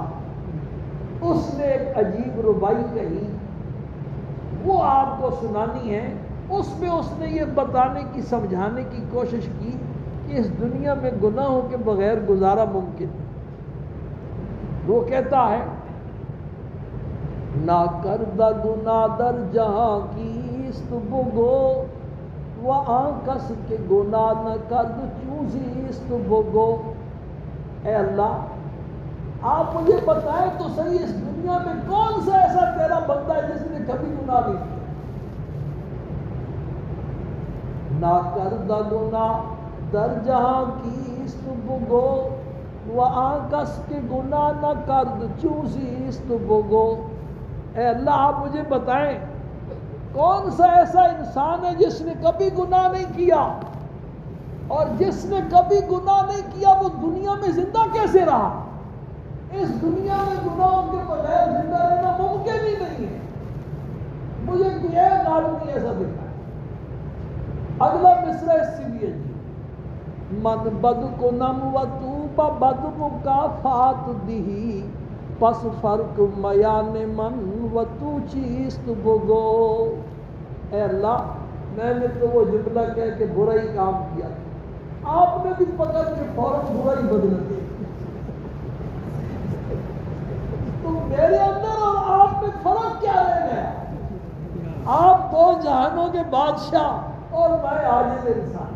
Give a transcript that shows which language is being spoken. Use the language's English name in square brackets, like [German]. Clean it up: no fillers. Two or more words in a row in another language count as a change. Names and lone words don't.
[Urdu] اس نے ایک عجیب ربائی کہی، وہ آپ کو سنانی ہے. اس میں اس نے یہ بتانے کی، سمجھانے کی کوشش کی کہ اس دنیا میں گناہوں کے بغیر گزارا ممکن ہے. وہ کہتا ہے، [Persian] نہ کردہ گناہ در جہاں کیست بگو، و آن کس کے گناہ نہ کرد چوزیست بگو. [Urdu] اے اللہ، آپ مجھے بتائیں تو صحیح، اس دنیا میں کون سا ایسا تیرا بندہ ہے جس نے کبھی گناہ نہیں کیا؟ [Persian] نہ کردہ گناہ در جہاں کیست بگو، و آنکس کے گناہ نہ کرد چوزیست بگو۔ [Urdu] اے اللہ آپ مجھے بتائیں کون سا ایسا انسان ہے جس نے کبھی گناہ نہیں کیا، اور جس نے کبھی گناہ نہیں کیا وہ دنیا میں زندہ کیسے رہا؟ اس دنیا میں گناہوں کے بغیر زندہ رہنا ممکن ہی نہیں ہے۔ مجھے کوئی ایک آدمی ایسا دکھا ہے۔ اگلا مصرع اس سے بھی ہے جی، [Persian] من بد کنم و تو بد مکافات دی، پس فرق میان من و تو چیست بگو۔ [Urdu] اے اللہ میں نے تو وہ جملہ کہہ کے برا ہی کام کیا، آپ نے بھی پکڑ کے فوراً برا ہی بدل دیا۔ تو میرے اندر اور آپ میں فرق کیا رہ گیا؟ آپ دو جہانوں کے بادشاہ اور میں عاجز انسان۔